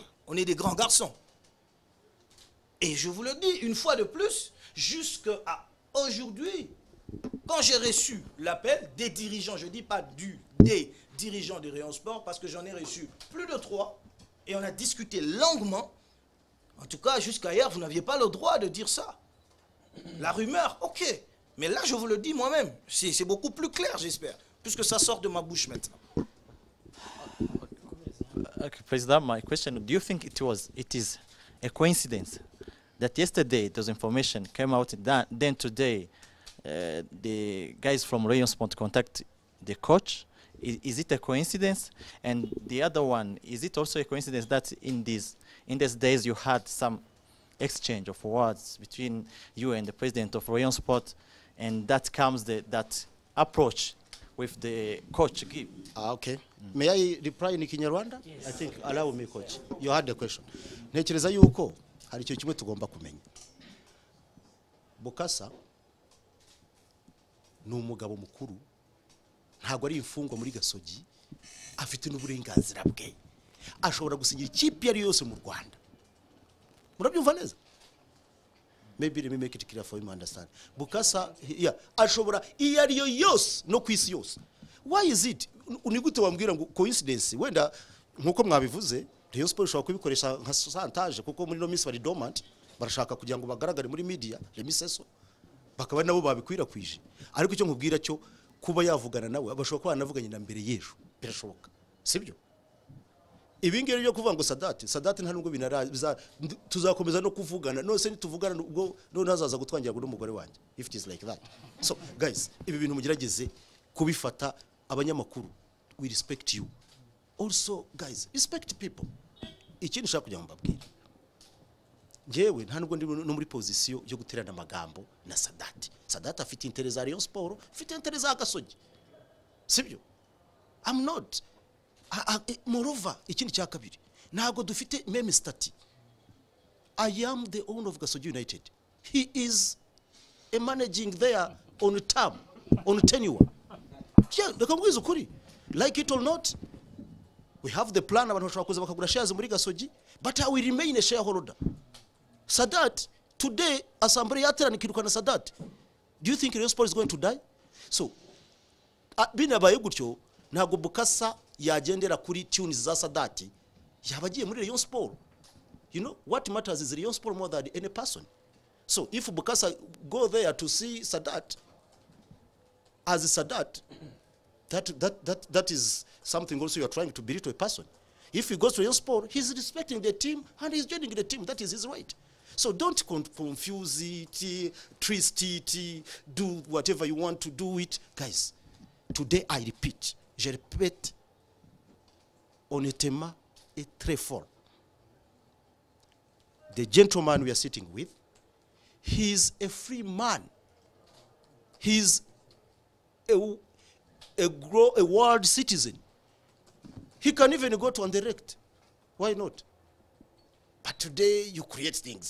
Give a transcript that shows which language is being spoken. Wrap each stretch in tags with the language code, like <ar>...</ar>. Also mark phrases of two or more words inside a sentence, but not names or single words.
<fr>On est des grands garçons. Et je vous le dis, une fois de plus, jusqu'à aujourd'hui, quand j'ai reçu l'appel des dirigeants, je ne dis pas des dirigeants de Rayon Sport, parce que j'en ai reçu plus de 3, et on a discuté longuement. En tout cas, jusqu'à hier, vous n'aviez pas le droit de dire ça. La rumeur, ok. Mais là, je vous le dis moi-même. C'est beaucoup plus clair, j'espère. Puisque ça sort de ma bouche maintenant.</fr> <en>Okay, President, my question, do you think it is a coincidence that yesterday those information came out, then today the guys from Rayon Sport contact the coach? Is it a coincidence? And the other one, is it also a coincidence that in these days you had some exchange of words between you and the president of Rayon Sport, and that comes that approach with the coach give? Okay. May I reply in Kinyarwanda? Yes. I think, allow me, coach. You had the question.</en> <rw>Ntekereza yuko hari icyo kimwe tugomba kumenya. Bokassa ni umugabo mukuru, ntabwo ari imfungwa muri Gasogi, afite n'uburenganzira bwe. Ashobora gusinyira ikipe yari yose mu Rwanda. Murabyumva neza?</rw> <en>Maybe let me make it clear for him to understand.</en> <rw>Bokassa, yeah, ashobora iyo ari yo yose no kwisi yose.</rw> <en>Why is it?</en> <rw>Unigute wambwira ngo coincidence wenda nkuko mwabivuze, Rayon Sport ishobora kubikoresha nka santage kuko muri no minsi bari dormant, barashaka kugira ngo bagaragare muri media,</rw> <en>let me say so.</en> <rw>bakaba nabo babikwirakwije. Ariko icyo nkubwira cyo kuba yavugana nawe abashobora kuba banavuganye na mbere y'ejo birashoboka, sibyo? Ibi ngero byo kuvuga ngo Sadati nta nubwo binaraza, tuzakomeza no kuvugana, nose nituvugana ubwo none hazaza gutwangira ngo n'umugore wanjye,</rw> <en>if it is like that. So guys,</en> <rw>ibi bintu mugerageze kubifata. Abanyamakuru,</rw> <en>we respect you. Also guys, respect people.</en> <rw>Ikindi nshaka kujya mbabwira, njyewe nta nubwo ndi no muri position yo guterana amagambo na Sadati afite interest za Rayon Sport, afite interest za Gasogi, sibyo?</rw> <en>I'm not. Moreover,</en> <rw>ikindi cya kabiri, ntago dufite meme stati.</rw> <en>I am the owner of Gasogi United. He is a managing there on term, on tenure. Yeah,</en> <rw>ndakubwiza ukuri.</rw> <en>Like it or not, we have the plan,</en> <rw>abantu bashobora kuza bakagura shares muri Gasogi,</rw> <en>but I will remain a shareholder.</en> <rw>Sadat, today, assembly yaterana kirukana Sadat.</rw> <en>Do you think Rayon Sport is going to die? So,</en> <rw>binabaye gutyo, ntago Bukasa yagendera kuri tunes za Sadati, yabagiye muri Rayon Sport.</rw> <en>You know, what matters is Rayon Sport more than any person. So, if Bukasa go there to see Sadat, as Sadat, that is something also you are trying to belittle a person. If he goes to Rayon Sport, he's respecting the team and he's joining the team. That is his right. So don't confuse it, twist it, do whatever you want to do it. Guys, today I repeat,</en> <fr>je répète, honnêtement et très fort.</fr> <en>The gentleman we are sitting with, he is a free man. He is a world citizen. He can even go to undirect. Why not? But today you create things.</en>